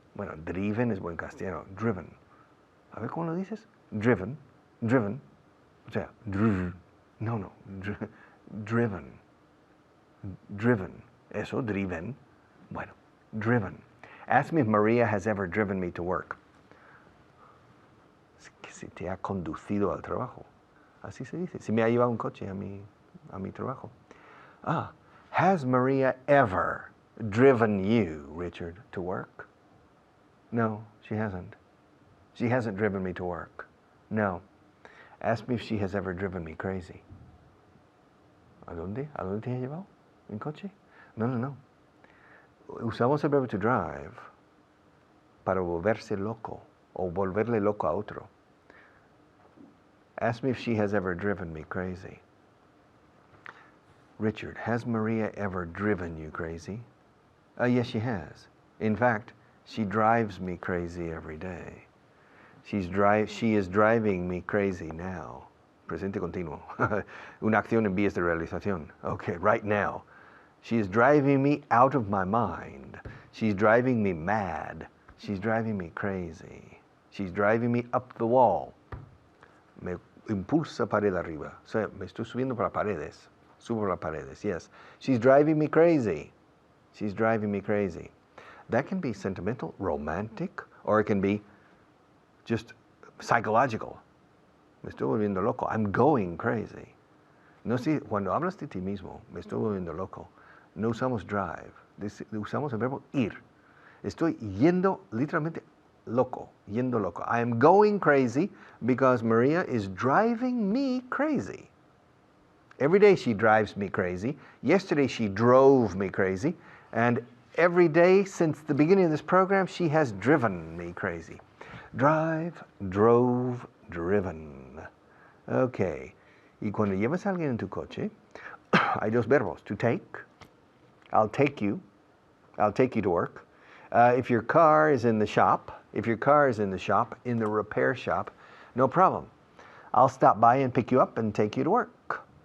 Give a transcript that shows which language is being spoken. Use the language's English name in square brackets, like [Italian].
[Spanish] Bueno, driven es buen castellano. Driven. A ver cómo lo dices. Driven. Driven. O sea, no. Driven. Driven. Eso, driven. Bueno, driven. [English] Ask me if Maria has ever driven me to work. [Spanish] Es que si te ha conducido al trabajo. Así se dice. Si me ha llevado un coche a mi trabajo. [English] Has Maria ever driven you, Richard, to work? No, she hasn't. She hasn't driven me to work. No. Ask me if she has ever driven me crazy. [Spanish] ¿A dónde? ¿A dónde te ha llevado? ¿En coche? No. Usamos el verbo to drive para volverse loco o volverle loco a otro. [English] Ask me if she has ever driven me crazy. Richard, has Maria ever driven you crazy? Yes, she has. In fact, she drives me crazy every day. She is driving me crazy now. [Spanish] Presente continuo. Una acción en vías de realización. [English] Okay, right now. She is driving me out of my mind. She's driving me mad. She's driving me crazy. She's driving me up the wall. [Spanish] Me impulsa pared arriba. O sea, me estoy subiendo por las paredes. Subo por las paredes, yes. [English] She's driving me crazy. She's driving me crazy. That can be sentimental, romantic, or it can be just psychological. [Spanish] Me estoy volviendo loco. [English] I'm going crazy. [Spanish] No sé, cuando hablas de ti mismo, me estoy volviendo loco, no usamos drive, usamos el verbo ir. Estoy yendo literalmente loco, yendo loco. [English] I am going crazy because Maria is driving me crazy. Every day she drives me crazy. Yesterday she drove me crazy. And every day since the beginning of this program, she has driven me crazy. Drive, drove, driven. Okay. [Spanish] Y cuando llevas a alguien en tu coche, hay 2 verbos. [English] To take. I'll take you to work. If your car is in the shop, in the repair shop, no problem. I'll stop by and pick you up and take you to work.